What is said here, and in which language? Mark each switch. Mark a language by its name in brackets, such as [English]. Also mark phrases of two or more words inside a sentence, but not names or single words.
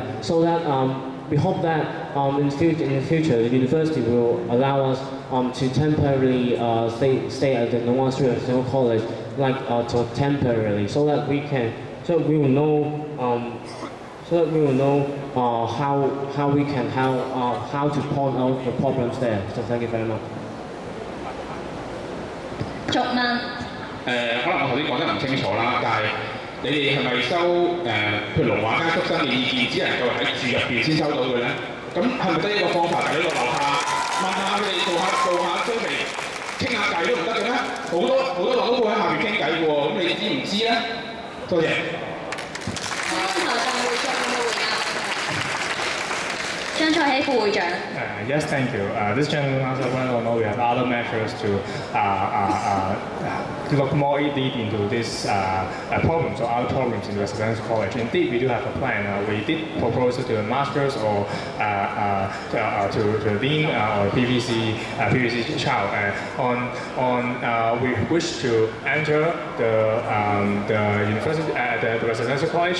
[English] So that we hope that in the future the university will allow us to temporarily stay at the Long Street Residential College, like temporarily, so that we will know. So that we will know how we can how to point out the problems there. So thank you very much. [Cantonese] 續問。可能我頭先講得唔清楚啦，但係你哋係咪收譬如龍華街宿生嘅意見，只能夠喺住入邊先收到嘅咧？咁係咪得一個方法？喺個樓下問下佢哋做下survey，傾下偈都唔得嘅咩？好多樓都會喺下邊傾偈嘅喎，咁你知唔知咧？多謝。張蔡希副會長。 [English] Yes, thank you. This gentleman also wanted to know we have other measures to look more deep into this problems or other problems in the residential college. Indeed, we do have a plan. We did propose to the masters or to the dean or PVC child we wish to enter the university the residential college.